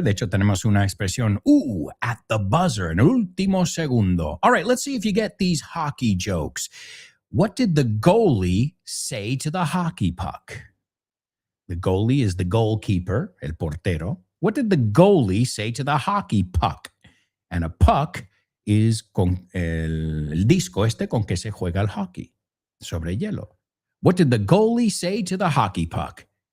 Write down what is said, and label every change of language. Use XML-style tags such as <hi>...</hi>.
<es>De hecho, tenemos una expresión,</es> <en>at the buzzer,</en> <es>en último segundo.</es> <en>All right, let's see if you get these hockey jokes. What did the goalie say to the hockey puck? The goalie is the goalkeeper,</en> <es>el portero.</es> <en>What did the goalie say to the hockey puck? And a puck is</en> <es>con el disco este con que se juega el hockey, sobre hielo.</es> <en>What did the goalie say to the hockey puck?</en>